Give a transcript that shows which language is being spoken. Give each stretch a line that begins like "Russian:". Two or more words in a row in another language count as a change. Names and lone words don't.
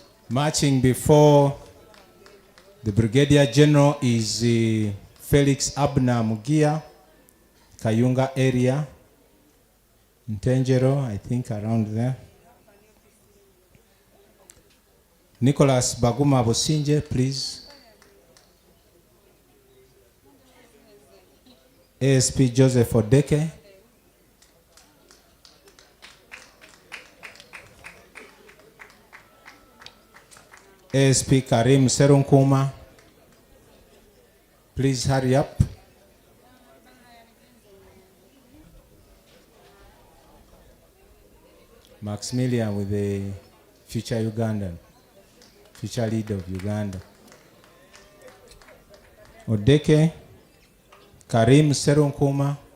English: Marching before the Brigadier General is Felix Abner Mugia, Kayunga area, Ntengero, I think around there. Nicholas Baguma Bosinje, please. ASP Joseph Odeke. ASP Karim Serunkuma. Please hurry up. Maximilian with the future Ugandan, future leader of Uganda. Odeke, Karim Serunkuma.